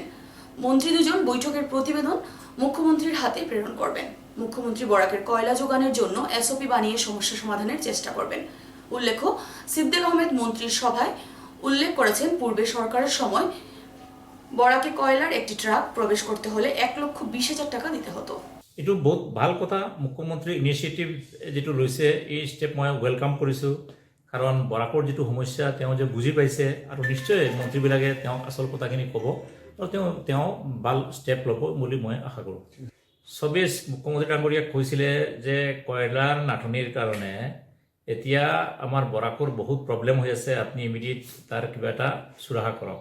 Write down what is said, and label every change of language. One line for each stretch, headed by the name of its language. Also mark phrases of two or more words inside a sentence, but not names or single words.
Bangla: মন্ত্রী 2 জন বৈঠকের প্রতিবেদন মুখ্যমন্ত্রীর হাতে প্রেরণ করবেন। মুখ্যমন্ত্রী বরাকের কয়লা যোগানের জন্য SOP বানিয়ে সমস্যা সমাধানের চেষ্টা করবেন। উল্লেখ্য, সিদ্দিক আহমেদ মন্ত্রীর সভায় উল্লেখ করেছেন পূর্বে সরকারের সময় বরাকে কয়লার একটি ট্রাক প্রবেশ করতে হলে 1,20,000 টাকা দিতে হতো।
Assamese: এইটো বহুত ভাল কথা। মুখ্যমন্ত্ৰীৰ ইনিচিয়েটিভ যিটো লৈছে এই ষ্টেপ মই ৱেলকাম কৰিছোঁ, কাৰণ বৰাকৰ যিটো সমস্যা তেওঁ যে বুজি পাইছে আৰু নিশ্চয় মন্ত্ৰীবিলাকে তেওঁক আচল কথাখিনি ক'ব আৰু তেওঁ ভাল ষ্টেপ ল'ব বুলি মই আশা কৰোঁ। চবেই মুখ্যমন্ত্ৰী ডাঙৰীয়াক কৈছিলে যে কয়লাৰ নাটনিৰ কাৰণে এতিয়া আমাৰ বৰাকৰ বহুত প্ৰব্লেম হৈ আছে, আপুনি ইমিডিয়েট তাৰ কিবা এটা চুৰাহা কৰক।